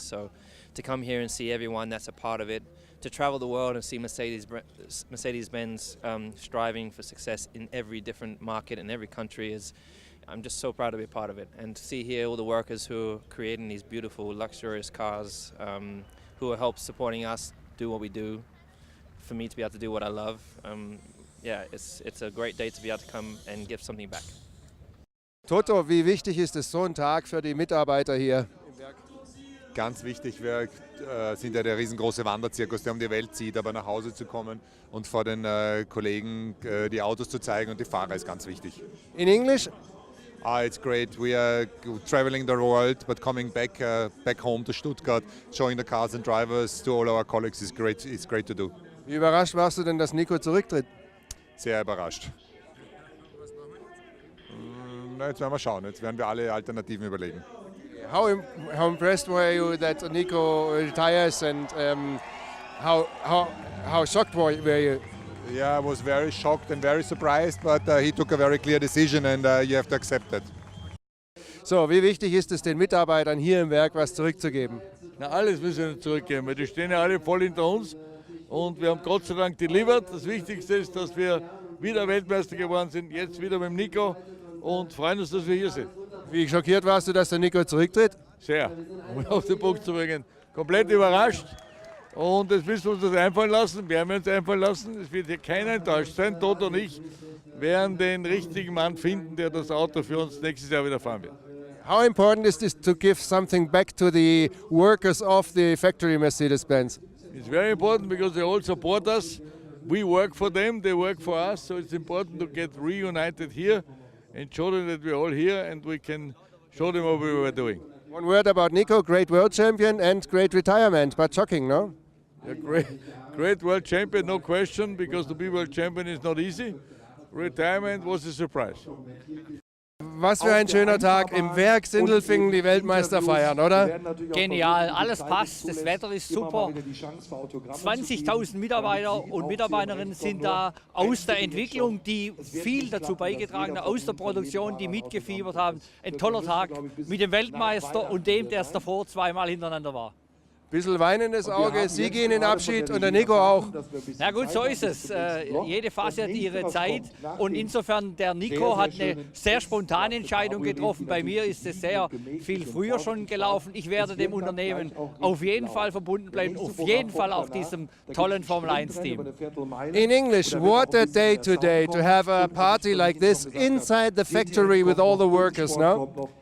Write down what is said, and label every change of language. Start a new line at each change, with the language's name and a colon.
English: So to come here and see everyone that's a part of it, to travel the world and see Mercedes-Benz striving for success in every different market and every country is, I'm just so proud to be a part of it, and to see here all the workers who are creating these beautiful, luxurious cars, who are help supporting us do what we do, for me to be able to do what I love. Yeah, it's a great day to be able to come and give something back.
German: Toto, wie wichtig ist es so ein Tag für die Mitarbeiter hier im Werk? Ganz wichtig, wir sind ja der riesengroße Wanderzirkus, der um die Welt zieht, aber nach Hause zu kommen und vor den Kollegen die Autos zu zeigen und die Fahrer ist ganz wichtig.
English: In English? It's great. We are traveling the world, but coming back home to Stuttgart, showing the cars and drivers to all our colleagues is great. It's great to do.
German: Wie überrascht warst du denn, dass Nico zurücktritt? Sehr überrascht. Jetzt werden wir schauen. Jetzt werden wir alle Alternativen überlegen.
English: How impressed were you that Nico retires, and how shocked were you? Yeah, I was very shocked and very surprised, but he took a very clear decision and you have to accept it.
German: So, wie wichtig ist es den Mitarbeitern hier im Werk was zurückzugeben? Na, alles müssen wir zurückgeben, weil die stehen ja alle voll hinter uns und wir haben Gott sei Dank delivered. Das Wichtigste ist, dass wir wieder Weltmeister geworden sind, jetzt wieder mit dem Nico, und freuen uns, dass wir hier sind. Wie schockiert warst du, dass der Nico zurücktritt? Sehr, um auf den Punkt zu bringen. Komplett überrascht. Und das müssen wir uns das einfallen lassen, werden wir uns einfallen lassen. Es wird hier keiner enttäuscht sein. Toto und ich werden den richtigen Mann finden, der das Auto für uns nächstes Jahr wieder fahren wird.
English: How important is this to give something back to the workers of the factory Mercedes-Benz? It's very important because they all support us. We work for them, they work for us. So it's important to get reunited here and show them that we're all here and we can show them what we were doing. One word about Nico, great world champion and great retirement, but shocking, no? A great world champion, no question, because to be world champion is not easy. Retirement was a surprise.
German: Was für ein schöner Tag im Werk Sindelfingen, die Weltmeister feiern, oder? Genial, alles passt, das Wetter ist super. 20.000 Mitarbeiter und Mitarbeiterinnen sind da aus der Entwicklung, die viel dazu beigetragen haben, aus der Produktion, die mitgefiebert haben. Ein toller Tag mit dem Weltmeister und dem, der es davor zweimal hintereinander war. Bisschen weinendes Auge, Sie gehen in Abschied und der Nico auch. Na gut, so ist es. Jede Phase hat ihre Zeit und insofern der Nico hat eine sehr spontane Entscheidung getroffen. Bei mir ist es sehr viel früher schon gelaufen. Ich werde dem Unternehmen auf jeden Fall verbunden bleiben, auf jeden Fall auch diesem tollen Formel-1-Team.
English: In English, what a day today to have a party like this inside the factory with all the workers, no?